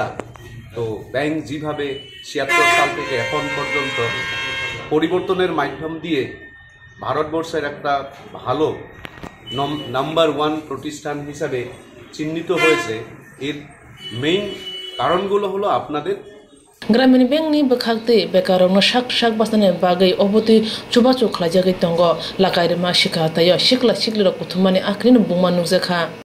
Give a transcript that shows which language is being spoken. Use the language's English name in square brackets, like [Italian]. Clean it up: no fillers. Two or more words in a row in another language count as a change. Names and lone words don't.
[Bangla] তো ব্যাংক যেভাবে 76 সাল থেকে এখন পর্যন্ত পরিবর্তনের মাধ্যম দিয়ে ভারতবর্ষের একটা ভালো নাম্বার 1 প্রতিষ্ঠান হিসাবে চিহ্নিত হয়েছে এর মেইন কারণগুলো হলো আপনাদের [Kok Borok] গ্রামীণ ব্যাংক ni bkhakte bekarong shak shak basane bagai oboti chubachu khlajagi tongo lakai ma shika tayo shikla shikli ro kuthumani akrin bungma nukjakha